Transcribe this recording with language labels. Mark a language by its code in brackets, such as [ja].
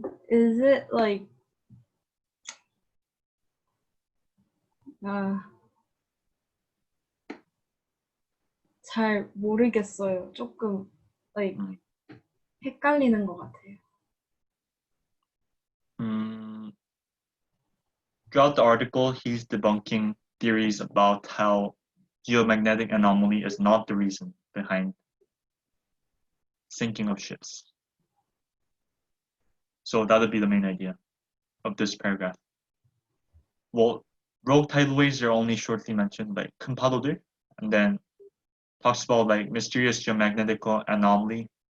[ko] Is it like 잘 모르겠어요. 조금 like 헷갈리는 것 같아요. [en] Throughout the article, he's debunking theories about how geomagnetic anomaly is not the reason behind sinking of ships. So that would be the main idea of this paragraph. Well, rogue tidal waves are only shortly mentioned, like 큰 파도들, and then talks about like mysterious geomagnetic anomaly.